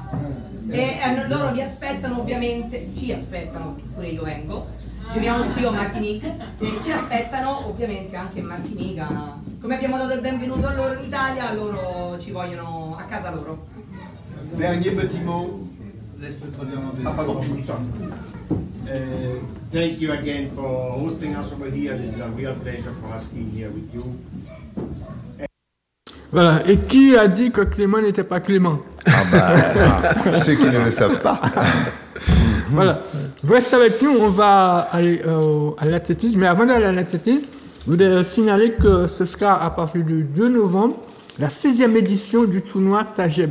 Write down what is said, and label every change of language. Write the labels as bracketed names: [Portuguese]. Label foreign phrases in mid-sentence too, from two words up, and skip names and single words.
[Italian] E loro vi aspettano ovviamente, ci aspettano, pure io vengo, ci veniamo sì a Martinique e ci aspettano ovviamente anche in Martinica. Come abbiamo dato il benvenuto a loro in Italia, loro ci vogliono a casa loro. [French] Dernier petit mot. Ah, pardon. [English] Thank you again for hosting us over here. This is a real pleasure for us being here with you. [French] Voilà. Et qui a dit que Clément n'était pas Clément? Ceux qui ne le savent pas. Voilà. Vous restez avec nous, on va aller à l'athlétisme. Mais avant d'aller à l'athlétisme, je voudrais signaler que ce sera à partir du 2 novembre, la 6e édition du tournoi Tajeb.